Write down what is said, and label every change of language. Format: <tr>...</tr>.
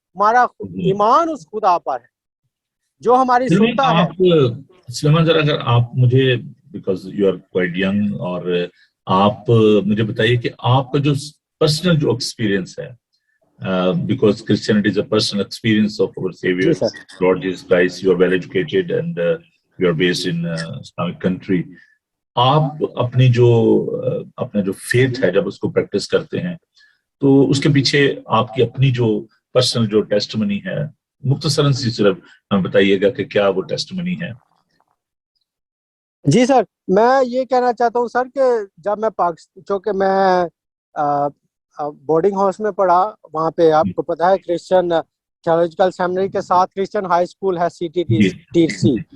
<ur>ہمارا ایمان اس خدا پر ہے جو ہماری سنتا ہے. سلیمان ذرا اگر آپ مجھے،</ur> <en>because you are quite young,</en> <ur>اور آپ مجھے بتائیے کہ آپ کا جو پرسنل جو ایکسپیرینس ہے،</ur> <en>because Christianity is a personal experience of our Savior, Lord Jesus Christ. You are well educated and you are based in Islamic country.</en> <ur>آپ اپنا جو فیتھ ہے جب اس کو پریکٹس کرتے ہیں تو اس کے پیچھے آپ کی اپنی جو پرسنل جو ٹیسٹمنی ہے، مختصراً سی صرف ہمیں بتائیے گا کہ کیا وہ ٹیسٹمنی ہے. جی سر، میں یہ کہنا چاہتا ہوں سر کہ جب میں چونکہ میں بورڈنگ ہاؤس میں پڑھا، وہاں پہ آپ کو پتا ہے کرسچن تھیولوجیکل سیمنری کے ساتھ کرسچن ہائی اسکول ہے CTTC.</ur>